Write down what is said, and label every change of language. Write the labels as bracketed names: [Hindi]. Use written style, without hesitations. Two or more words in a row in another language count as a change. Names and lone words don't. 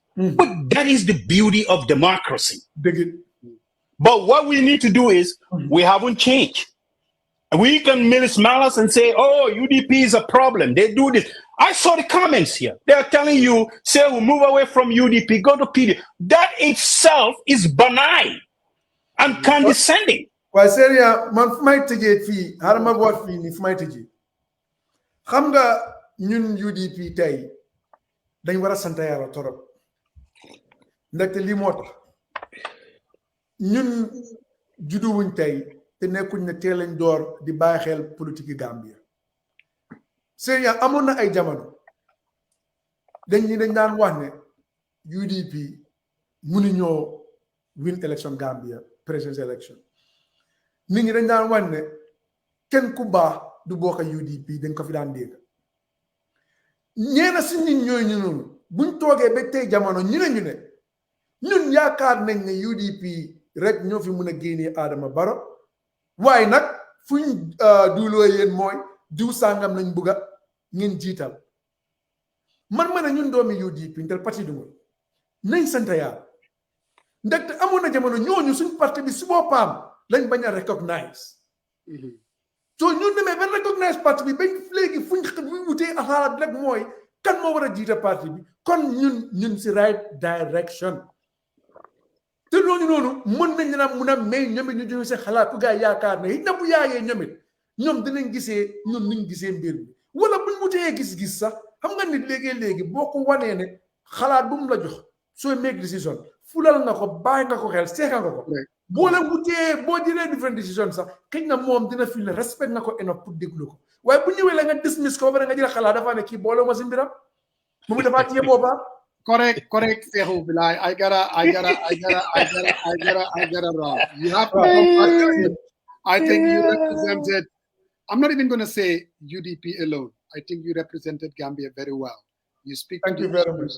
[English] But that is the beauty of democracy. But what we need to do is we haven't changed. We can malice and say, oh, UDP is a problem. They do this. I saw the comments here. They are telling you, say, we'll move away from UDP, go to PD. That itself is benign and condescending. Well, [Wolof] Seria, man, fu may tëjee fii, xaaral ma boot fii nii fu may tëjee. Xam nga ñun UDP tey dañ war a sant Yàlla torop. Ndaxte lii moo tax ñun juddu wuñ tey te nekkuñ ne teel lañ door di bàyyi xel politique Gambia. Seria amoon na ay jamono dañ daan wax ne UDP mënuñoo [English] win election [Wolof] Gambia [English] presidential election. [Wolof] Nit ñi dañ daan wax ne kenn ku baax du bokk UDP dañ ko fi daan dégg. Ñeena si nit ñooñu noonu buñ toogee ba tey jamono ñu ne ñun yaakaar nañ ne UDP rek ñoo fi mën a génnee Adama Barrow waaye nag fuñ duuloo yéen mooy diw sàngam lañ bugga ngeen jiital man ma ne ñun doomi UDP ntel parti du nañ sant Yàlla ndaxte amoon na jamono ñooñu suñ parti bi si boppam lañ bañ a recognize so ñun demee ba recognize parti bi bañ léegi fuñ wutee xalaat rek mooy kan moo war a jiite parti bi kon ñun si [English] right direction [Wolof] te loolu noonu mën nañ na mun a may ñoom it ñu joxe seen xalaat ku gaa yaakaar ne na bu yaayee ñoom it ñoom dinañ gisee ñun niñ gisee mbir bi wala buñ wutee gis-gis sax xam nga nit léegi boo ko wanee ne xalaat bu mu la jox sooy [English] make decision [Wolof] fulal nga ko bàyyi nga ko xel seeka nga ko boo la wutee boo jëlee [English] different decision [Wolof] sax xëy na moom dina fi ne respect nga ko [English] enough pour [Wolof] déglu ko waaye bu ñëwee la nga dismiss ko ba nga jël xalaat dafa ne kii boole ma si mbiram moom dafa téye boobaa [English] correct, Sehu Bilai. I gotta wrong. You have to come back. I think you represented. I'm not even going to say UDP alone. I think you represented Gambia very well. You speak. Thank you very much.